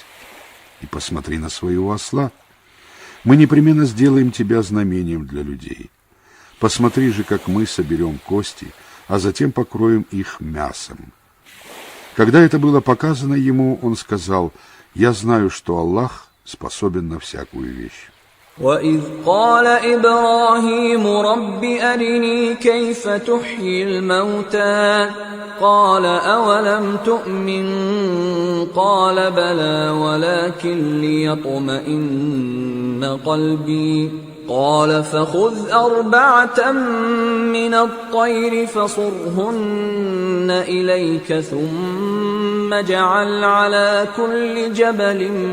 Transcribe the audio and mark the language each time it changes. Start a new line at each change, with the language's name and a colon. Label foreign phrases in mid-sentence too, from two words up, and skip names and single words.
Russian: И посмотри на своего осла. Мы непременно сделаем тебя знамением для людей. Посмотри же, как мы соберем кости, а затем покроем их мясом. Когда это было показано ему, он сказал: я знаю, что Аллах способен на всякую вещь.
Arabic: وَإِذْ قَالَ إِبْرَاهِيمُ رَبِّ أَرِنِي كَيْفَ تُحْيِي الْمَوْتَى قَالَ أَوَلَمْ تُؤْمِنْ قَالَ بَلَى وَلَكِنْ لِيَطْمَئِنَّ قَلْبِي قال فخذ 4 من الطير فصرهن إليك ثم اجعل على كل جبل